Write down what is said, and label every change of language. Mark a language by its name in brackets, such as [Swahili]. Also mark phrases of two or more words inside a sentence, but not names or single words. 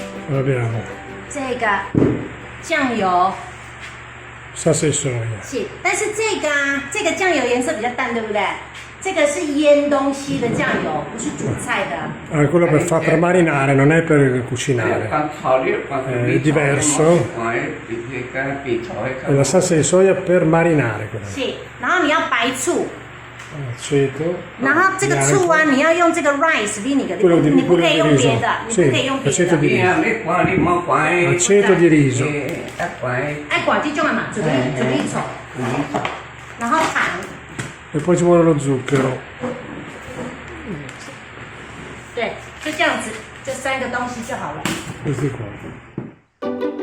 [Italian] abbiamo [Chinese] 这个酱油 [Italian] salsa di soia. [Chinese] 是，但是这个酱油颜色比较淡，对不对？这个是腌东西的酱油，不是煮菜的。 [Italian] Quello per marinare, non è per cucinare. È diverso. È la salsa di soia per marinare. [Chinese] 是，然后你要白醋， [Italian] Aceto. [Chinese] 然后这个醋啊，你要用这个 [English] rice vinegar， [Chinese] 你不可以用别的，你不可以用别 [Italian] aceto [Chinese] 的。 [Italian] di riso. Aceto di riso. [Chinese] 爱管这种的嘛，煮一炒，然后糖。 [Italian] E poi ci vuole lo zucchero. [Chinese] 对，就这样子，这3个东西就好了。 [Italian] Questi qua.